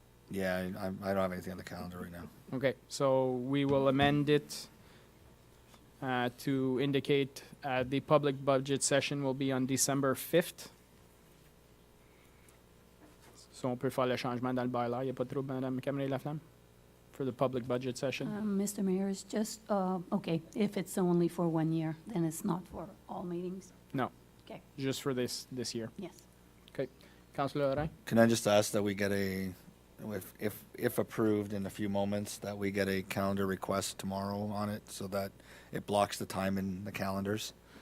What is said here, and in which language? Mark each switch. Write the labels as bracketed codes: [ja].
[en] Yeah, I don't have anything on the calendar right now. Okay, so we will amend it to indicate the public budget session will be on December 5th. [fr] So on peut faire le changement dans le bylaw. Il n'y a pas de trouble, Madame Cameron-Laflamme? [en] For the public budget session? Mr. Mayor, it's just, okay, if it's only for 1 year, then it's not for all meetings? No. Okay. Just for this year. Yes. Okay. Councillor Lorrain? Can I just ask that we get if approved in a few moments, that we get a calendar request tomorrow on it so that it blocks the time in the calendars?